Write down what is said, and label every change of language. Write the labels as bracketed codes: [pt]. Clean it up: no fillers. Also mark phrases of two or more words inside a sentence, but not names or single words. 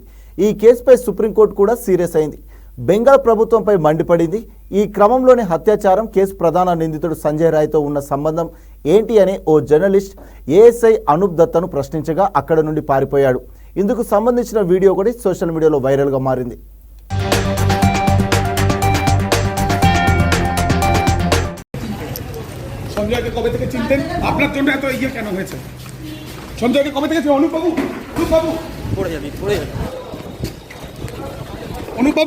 [te] ఈ కేసుపై సుప్రీంకోర్టు కూడా సీరియస్ అయింది. బెంగాల్ ప్రభుత్వంపై మండిపడింది. ఈ క్రమంలోనే హత్యాచారం కేసు ప్రధాన నిందితుడు సంజయ్ రాయ్తో ఉన్న సంబంధం ఏంటి అని ఓ జర్నలిస్ట్ ఏఎస్ఐ అనూప్ దత్తను ప్రశ్నించగా అక్కడ నుండి పారిపోయాడు. ఇందుకు సంబంధించిన వీడియో కూడా [en] social mediaలో [te] వైరల్గా మారింది. [bn] সঞ্জয়কে কবে থেকে চিনতেন? আপনার জন্য এত ইয়ে কেন হয়েছে? সঞ্জয়কে কবে থেকে অনুপ বাবু পড়ে যাবে অনুপ বাবু